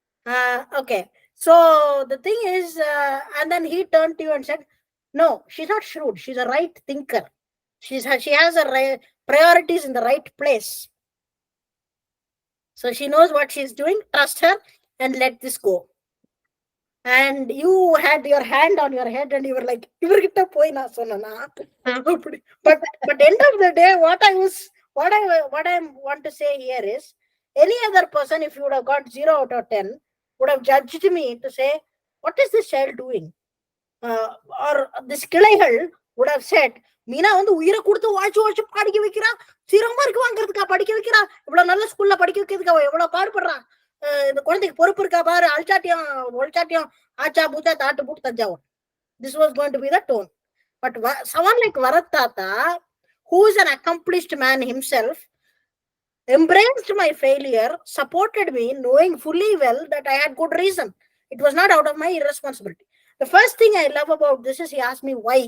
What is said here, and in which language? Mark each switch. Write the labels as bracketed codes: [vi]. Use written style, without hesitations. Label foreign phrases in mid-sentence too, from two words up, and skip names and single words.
[en] So the thing is, and then he turned to you and said, No, she's not shrewd. She's a right thinker. She has a priorities in the right place. So she knows what she's doing. Trust her and let this go. And you had your hand on your head and you were like, [ta] இவர்கிட்ட போய் நா சொன்னனா. [en] But end of the day, what I want to say here is, any other person, if you would have got 0 out of 10, would have judged me to say, what is this child doing? Or this கிளைகள் would have said, [ta] மீனா வந்து உயிரை கொடுத்து வாட்சி படிக்க வைக்கிறா, 0 மார்க் வாங்குறதுக்கா படிக்க வைக்கிறா, இவ்வளவு நல்ல ஸ்கூல்ல படிக்க வைக்கிறதுக்கு அவ எவ்வளவு பாடுபடுறா, இந்த குழந்தைக்கு பொறுப்பு இருக்கா பாரு, ஒல்சாட்டியம் ஆச்சா பூச்சா தாட்டு பூட்டு தஞ்சாவூர். [en] This was going to be the tone. But someone like Bharat Tata, who is an accomplished man himself, embraced my failure, supported me, knowing fully well that I had good reason. It was not out of my irresponsibility. The first thing I love about this is he asked me why.